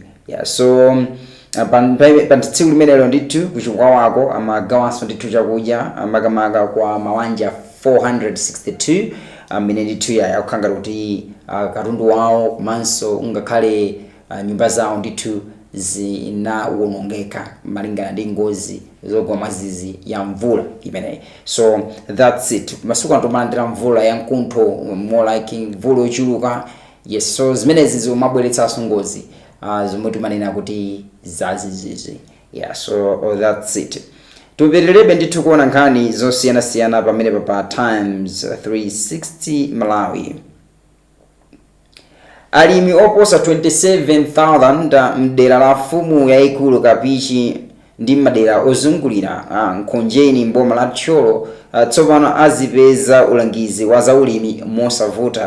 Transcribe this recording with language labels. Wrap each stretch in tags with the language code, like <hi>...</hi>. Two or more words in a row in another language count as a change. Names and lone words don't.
<ny>Yeah, so pa tsiku limenelo ndithu kuchikwawako amagawanso ndithu chakudya makamaka kwa mawanja 462 amene ndithu yakukhanga kuti katundu wawo komanso ngakhale nyumba zawo ndithu zinawonongeka malingana ndi ngozi zogwa mwadzidzidzi ya mvula imeneyi.</ny> <en>So that's it.</en> <ny>Masuku antomalandira mvula ya mkuntho,</ny> <en>more like</en> <ny>mvula yochuluka. Yes, so zimenezi zimabweretsanso ngozi zomwe timanena kuti zazizizi.</ny> <en>Yeah, so that's it.</en> <ny>Tupitirebe ndithu kuona nkhani zosiyanasiyana pamene pa Times 360 Malawi. Alimi oposa 27,000 mdera la Fumu yayikulu Kapichi ndi madera ozungulira Nkhonjeni mboma la Tcholo tsopano azipeza ulangizi wa zaulimi mosavuta.</ny>